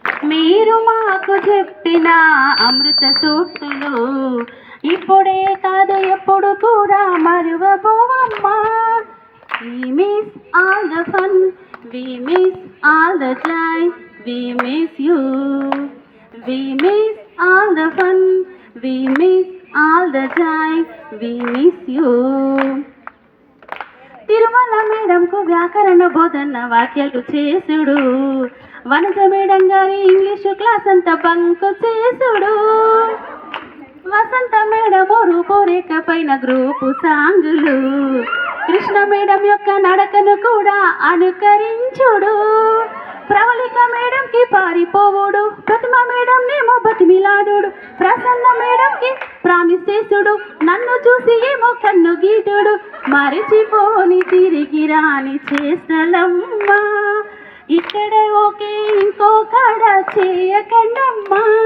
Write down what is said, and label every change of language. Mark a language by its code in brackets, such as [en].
[te] మీరు మాకు చెప్పిన అమృత సూక్తులు ఇప్పుడే కాదు ఎప్పుడు కూడా మరువబోవమ్మా. [en] We miss all the fun, we miss all the joy, we miss you. We miss all the fun, we miss all the joy, we miss you. [te] Tirumala మేడంకు వ్యాకరణ బోధన వాక్యాలు చేసుడు వనజ మేడం గారి ఇంగ్లీషు క్లాస్ అంతా బంకు చేసుడు వసంత మేడము రూపురేఖ పైన group సాంగులు Krishna madam యొక్క నడకను కూడా అనుకరించుడు ప్రవళిక మేడంకి పారిపోవుడు ప్రతిమ మేడం నేమో బతిమిలాడు ప్రసన్న మేడంకి ప్రామిస్ చేసుడు నన్ను చూసి ఏమో కన్ను గీటుడు మరిచిపోని తిరిగి రాని చేస్తలమ్మా ఇక్కడ ఓకే ఇంకో కాడ చేయకండమ్మా.